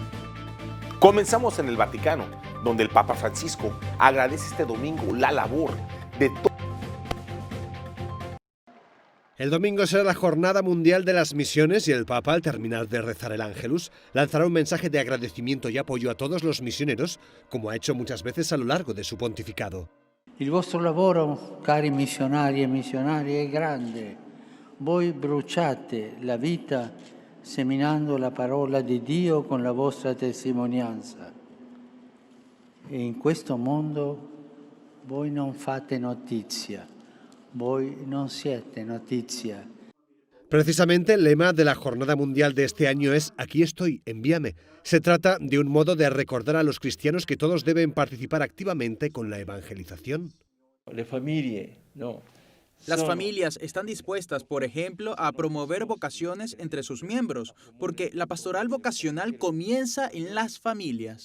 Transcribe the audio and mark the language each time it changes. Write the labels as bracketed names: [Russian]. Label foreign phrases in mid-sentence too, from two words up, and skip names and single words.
[Spanish] Comenzamos en el Vaticano, donde el Papa Francisco agradece este domingo la labor de todos. El domingo será la Jornada Mundial de las Misiones y el Papa, al terminar de rezar el Ángelus, lanzará un mensaje de agradecimiento y apoyo a todos los misioneros, como ha hecho muchas veces a lo largo de su pontificado. [Italian] Il vostro lavoro, cari missionari e missionarie, è grande. Voi bruciate la vita seminando la parola di Dio con la vostra testimonianza. E in questo mondo voi non fate notizia, voi non siete notizia. [Spanish] Precisamente el lema de la Jornada Mundial de este año es «Aquí estoy, envíame». Se trata de un modo de recordar a los cristianos que todos deben participar activamente con la evangelización. Las familias están dispuestas, por ejemplo, a promover vocaciones entre sus miembros, porque la pastoral vocacional comienza en las familias.